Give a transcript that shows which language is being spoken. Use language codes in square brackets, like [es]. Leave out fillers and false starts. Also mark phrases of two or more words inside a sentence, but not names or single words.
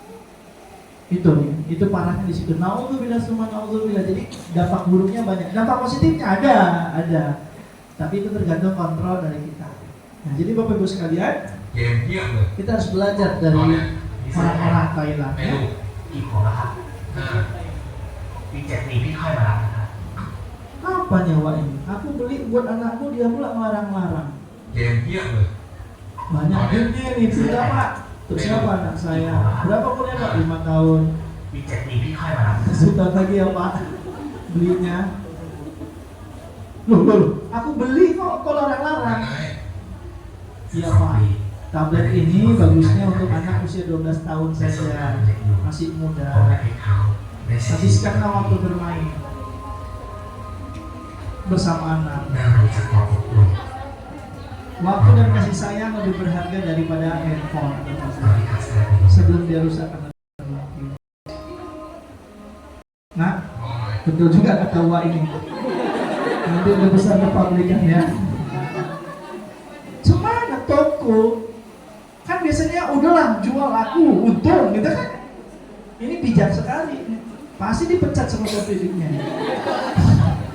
[id] Itu parahnya di situ. [ar] نعوذ بالله ثم نعوذ بالله. [id] Jadi dampak buruknya banyak. Dampak positifnya ada. Tapi itu tergantung kontrol dari kita. Nah, jadi Bapak Ibu sekalian, kita harus belajar dari orang-orang Thailand. Ya. [th] กี่ขวบแล้วครับปี7 ปีพี่ค่อยมารับนะครับ [id] Apa nyawa ini? Aku beli buat anakku, dia pula melarang-larang. [th] เกมเพียบเลย [id] Banyak gamenya nih, sudah Pak. Untuk siapa anak saya? Berapa umurnya Pak? 5 tahun. [th] ปี7 ปีพี่ค่อยมารับ [id] Sebentar lagi ya Pak belinya. Loh, aku beli kok larang-larang. [th] ไหน [id] Iya Pak. Tablet ini bagusnya untuk anak usia 12 tahun [th] ในส่วน [id] saja, [th] งานเด็กอยู่ [id] masih [th] ผมอยาก [id] muda. [th] ให้เขาได้ใช้ชีวิต [id] Habiskanlah waktu bermain bersama anak. [th] ได้รู้จักความอบอุ่น [id] Waktu dan kasih sayang lebih berharga daripada handphone [th] ตอนที่ขาดแคลนไป [id] sebelum dia rusak karena teknologi. Nah, [th] มองหน่อย [id] betul juga kata Wak ini. Nanti udah besar kepabrikan ya. Semangat toko. Kan biasanya udahlah jual aku untung gitu kan. Ini bijak sekali. Pasti dipecat sama pemiliknya.